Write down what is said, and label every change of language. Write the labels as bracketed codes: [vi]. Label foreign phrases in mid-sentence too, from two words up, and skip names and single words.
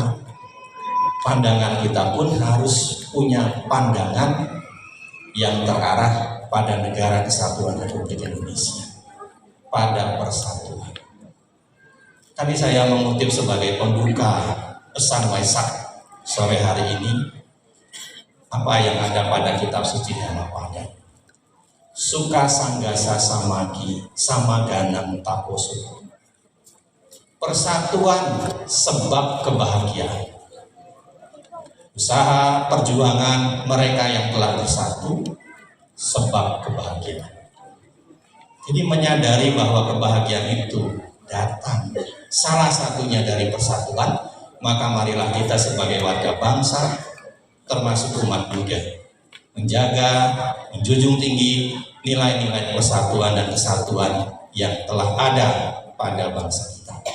[id] Pandangan kita pun harus punya pandangan yang terarah pada negara kesatuan Republik Indonesia, pada persatuan. Tadi saya mengutip sebagai pembuka pesan Waisak sore hari ini, apa yang ada pada kitab suci Dhammapada. [pi] Suka sanggasa samagi samaganam taposuko. [id] Persatuan sebab kebahagiaan. Usaha perjuangan mereka yang telah bersatu sebab kebahagiaan. Jadi menyadari bahwa kebahagiaan itu datang salah satunya dari persatuan, maka marilah kita sebagai warga bangsa termasuk umat Buddha menjaga, menjunjung tinggi nilai-nilai persatuan dan kesatuan yang telah ada pada bangsa kita.